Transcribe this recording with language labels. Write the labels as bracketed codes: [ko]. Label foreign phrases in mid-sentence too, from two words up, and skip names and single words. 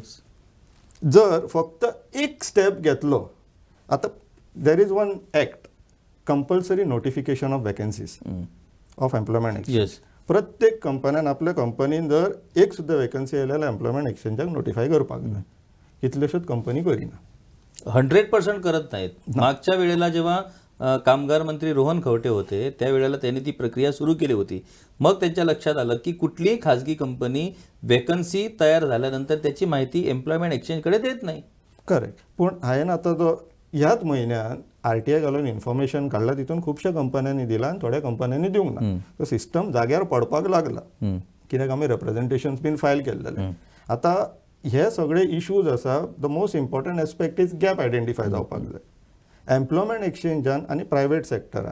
[kok] जर फक्त एक स्टेप घेतलो, आतां [en] there is one act, compulsory notification of vacancies of employment exchange. [kok] प्रत्येक कंपन्यान आपल्या कंपनीन जर एक सुद्दां वॅकन्सी आयल्या जाल्यार एम्प्लॉयमेंट एक्सचेंजाक नोटिफाय करपाक जाय. कितल्योश्योच कंपनी करिना. [mr] 100% करत नाहीत. मागच्या वेळेला जेव्हा कामगार मंत्री रोहन खवटे होते त्यावेळेला त्यांनी ती प्रक्रिया सुरू केली होती. मग त्यांच्या लक्षात आलं की कुठलीही खाजगी कंपनी वॅकन्सी तयार झाल्यानंतर त्याची माहिती एम्प्लॉयमेंट एक्सचेंजकडे देत नाही. करेक्ट. [kok] पूण हांवें आतां जो ह्याच म्हयन्यान RTI घालून इन्फॉर्मेशन काडला, तितून खुबश्या कंपन्यांनी दिला आनी थोड्या कंपन्यांनी दिवंक ना. तो सिस्टम जाग्यार पडपाक लागला, कित्याक आमी रिप्रेझेंटेशन्स बीन फायल केल्लेले. आतां हे सगळे इश्यूज आसा. [en] the most important aspect is gap identify [kok] जावपाक जाय एम्प्लॉयमेंट एक्सचेंजान आनी प्रायवेट सेक्टरान.